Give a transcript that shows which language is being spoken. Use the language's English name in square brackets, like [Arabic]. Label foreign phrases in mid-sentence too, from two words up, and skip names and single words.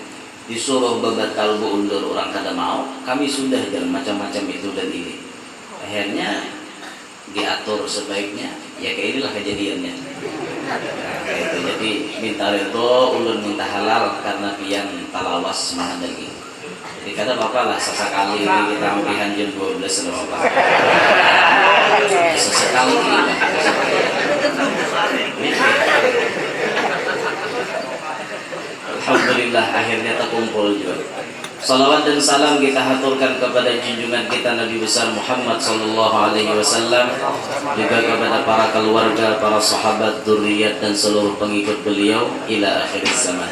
[Banjar] Disuruh babatal bu undur orang kada mau, kami sudah jalan macam-macam itu dan ini. [Indonesian] Akhirnya diatur sebaiknya, ya kayak inilah kejadiannya. [Banjar] Nah, itu jadi minta ridho ulun minta halal karena pian talawas mahadagi. [Indonesian] Jadi kata bapak lah sesekali kita ampihan jam 12 loh bapak. Sesekali lah. Alhamdulillah akhirnya terkumpul juga. Salawat dan salam kita haturkan kepada junjungan kita Nabi besar Muhammad [Arabic] صلى الله عليه وسلم, [Indonesian] juga kepada para keluarga, para sahabat, dzurriyyat dan seluruh pengikut beliau [Arabic] إلى آخر الزمان.